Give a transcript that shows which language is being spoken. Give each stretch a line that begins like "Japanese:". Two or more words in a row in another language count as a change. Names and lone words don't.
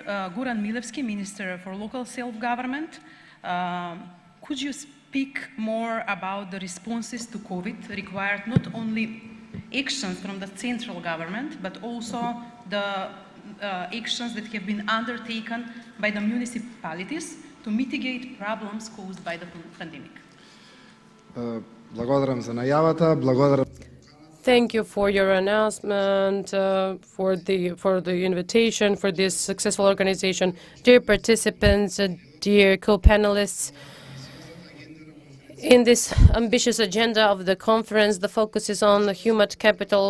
English: Goran Milevski, Minister for Local Self-Government, could you speak more about the responses to COVID required not only actions from the central government, but also the actions that have been undertaken by the municipalities to mitigate problems caused by the pandemic?
Macedonian: Благодарам за најавата, благодарам.
English: Thank you for your announcement, for the invitation, for this successful organization. Dear participants, dear co-panelists, in this ambitious agenda of the conference, the focus is on the human capital.